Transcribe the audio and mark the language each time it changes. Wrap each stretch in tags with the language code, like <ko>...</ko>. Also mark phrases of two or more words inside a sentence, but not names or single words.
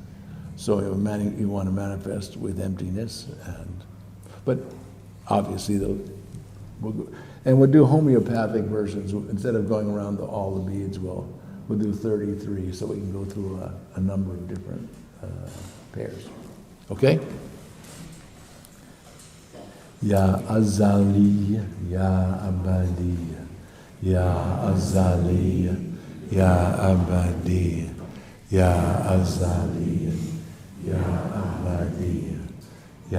<en>So you want to manifest with emptiness, but obviously we'll do homeopathic versions. Instead of going around all the beads, we'll do 33, so we can go through a number of different pairs. Okay?</en> <ar>يا أزلي، يا أبدي، يا أزلي، يا أبدي، يا أزلي، يا أبدي، يا</ar>